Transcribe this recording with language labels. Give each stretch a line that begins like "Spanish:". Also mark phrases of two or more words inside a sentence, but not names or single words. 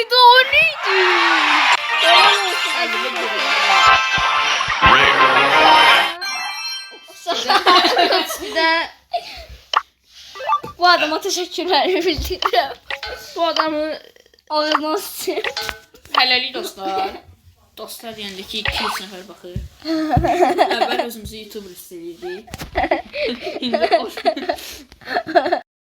Turkish: Bu adama teşekkürler bildiriyorum. Bu adamı Ağzına sıçayım.
Azerbaijani: Hələlik dostlar. Dostlar deyəndə ki 200 nəfər baxır. Əvvəl özümüzü YouTuber hiss edirdik. İndi